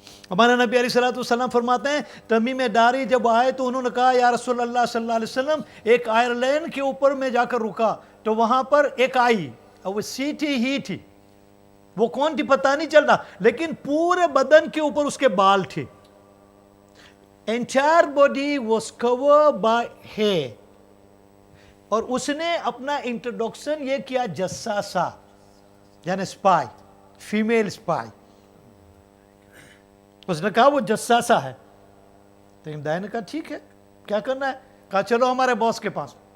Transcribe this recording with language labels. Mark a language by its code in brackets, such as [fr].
[ur] ہمارا نبی علیہ السلام فرماتے ہیں تمیم داری جب آئے تو انہوں نے کہا یا رسول اللہ صلی اللہ علیہ وسلم ایک آئرلینڈ کے اوپر میں جا کر رکا تو وہاں پر ایک آئی اور وہ سیٹھی ہی تھی. وہ کون تھی پتہ نہیں چل رہا لیکن پورے بدن کے اوپر اس کے بال تھے. [en] Entire body was covered by hair. [ur] اور اس نے اپنا انٹروڈکشن یہ کیا جساسہ یعنی اسپائی فیمیل اسپائی. اس نے کہا وہ جساسہ ہے. تو امداد نے کہا ٹھیک ہے کیا کرنا ہے؟ کہا چلو ہمارے باس کے پاس.